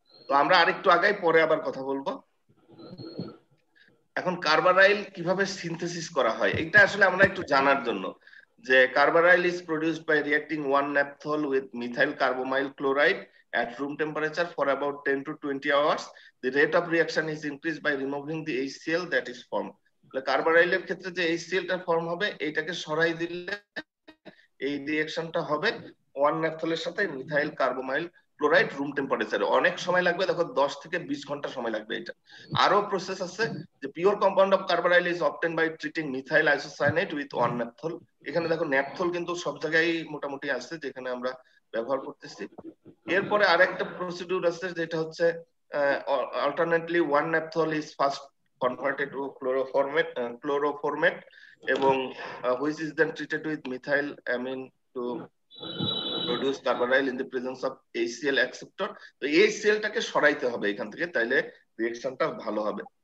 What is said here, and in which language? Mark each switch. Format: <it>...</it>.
<bn>তো আমরা আরেকটু আগাই, পরে আবার কথা বলবো। এখন কার্বারাইল কিভাবে সিনথেসিস করা হয় এটা আসলে আমরা একটু জানার জন্য,</bn> <en>যে carbaryl is produced by reacting 1 naphthol with methyl carbamoyl chloride at room temperature for about 10 to 20 hours. The rate of reaction is increased by removing the HCl that is formed.</en> <bn>কার্বারাইলের ক্ষেত্রে যে HCl টা ফর্ম হবে এটাকে সরাই দিলে এই রিঅ্যাকশনটা হবে 1 নাপথলের সাথে মিথাইল কার্বোমাইল ক্লোরাইড রুম টেম্পারেচারে। অনেক সময় লাগবে, দেখো 10 থেকে 20 ঘন্টা সময় লাগবে। এটা আরো প্রসেস আছে, যে</bn> <en>Pure compound of carbaryl is obtain by treating methyl isocyanide with 1 naphthol.</en> <bn>এখানে দেখো ন্যাপথল কিন্তু সব জায়গায় মোটামুটি আছে যেখানে আমরা ব্যবহার করতেছি। এরপরে আরেকটা প্রসিডিউর আছে যেটা হচ্ছে</bn> <en>Alternately 1 naphthol is first converted to chloroformate এবং which is then treated with methyl amine to produce carbaryl in the presence of HCl acceptor।</en> <bn>তো HCl টাকে সরাইতে হবে এখান থেকে, তাইলে রিঅ্যাকশনটা ভালো হবে।</bn>